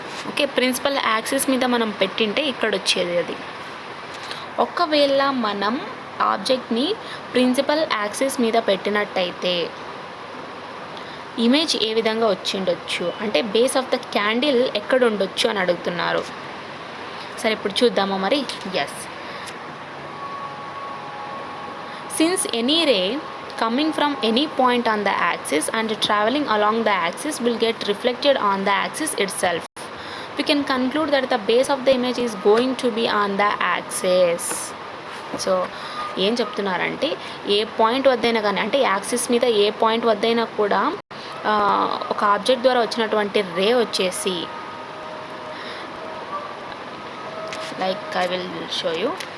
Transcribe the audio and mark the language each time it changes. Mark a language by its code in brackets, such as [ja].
[te] Okay, principal axis మీద మనం పెట్టింటే ఇక్కడ వచ్చేది అది. ఒకవేళ మనం ఆబ్జెక్ట్ని ప్రిన్సిపల్ యాక్సిస్ మీద పెట్టినట్టయితే ఇమేజ్ ఏ విధంగా వచ్చిండొచ్చు అంటే బేస్ ఆఫ్ ద క్యాండిల్ ఎక్కడ ఉండొచ్చు అని అడుగుతున్నారు. సరే, ఇప్పుడు చూద్దామా మరి. [en] Yes, since any ray coming from any point on the axis and traveling along the axis will get reflected on the axis itself, we can conclude that the base of the image is going to be on the axis. [te] So ఏం చెప్తున్నారంటే ఏ point వద్దైనా కానీ అంటే axis మీద ఏ point వద్దైనా కూడా ఒక object ద్వారా వచ్చినటువంటి రే వచ్చేసి [en] Like I will show you.